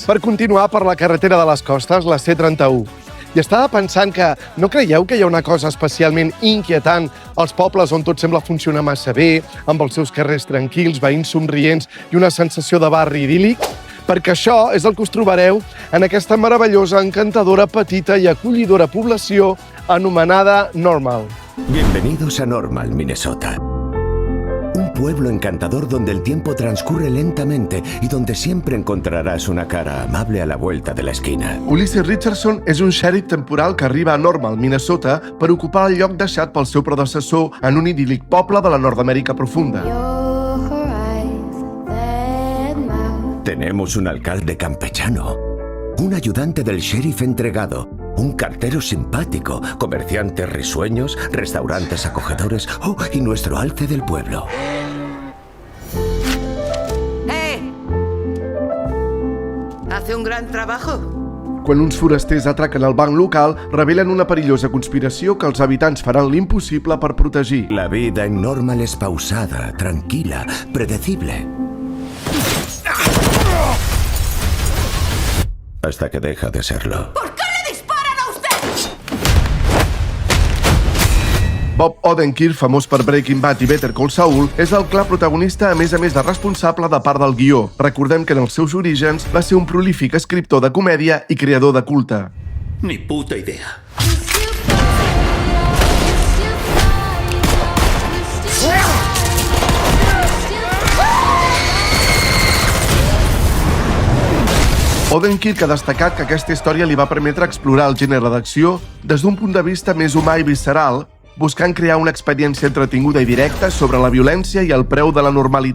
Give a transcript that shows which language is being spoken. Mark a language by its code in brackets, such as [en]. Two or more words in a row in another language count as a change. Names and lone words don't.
[ca] Per continuar per la carretera de les Costes, la C31. I estava pensant que no creieu que hi ha una cosa especialment inquietant als pobles on tot sembla funcionar massa bé, amb els seus carrers tranquils, veïns somrients i una sensació de barri idíl·lic? Perquè això és el que us trobareu en aquesta meravellosa, encantadora, petita i acollidora població anomenada Normal. [es] Bienvenidos a Normal, Minnesota. Un pueblo encantador donde el tiempo transcurre lentamente y donde siempre encontrarás una cara amable a la vuelta de la esquina. [ca] Ulysses Richardson és un xèrif temporal que arriba a Normal, Minnesota, per ocupar el lloc deixat pel seu predecessor en un idíl·lic poble de la Nord-Amèrica profunda. [es] Tenemos un alcalde campechano, un ayudante del sheriff entregado, un cartero simpático, comerciantes risueños, restaurantes acogedores y nuestro alce del pueblo. ¿Hace un gran trabajo? [ca] Quan uns forasters atraquen el banc local, revelen una perillosa conspiració que els habitants faran l'impossible per protegir. [es] La vida en Normal es pausada, tranquila, predecible. Hasta que deja de serlo. ¿Por qué le disparan a usted? [ca] Bob Odenkirk, famós per Breaking Bad i Better Call Saul, és el clar protagonista, a més de responsable de part del guió. Recordem que en els seus orígens va ser un prolífic escriptor de comèdia i creador de culte. [es] Ni puta idea. [ca] Odenkirk ha destacat que aquesta història li va permetre explorar el gènere d'acció des d'un punt de vista més humà i visceral, buscant crear una experiència entretinguda i directa sobre la violència i el preu de la normalitat.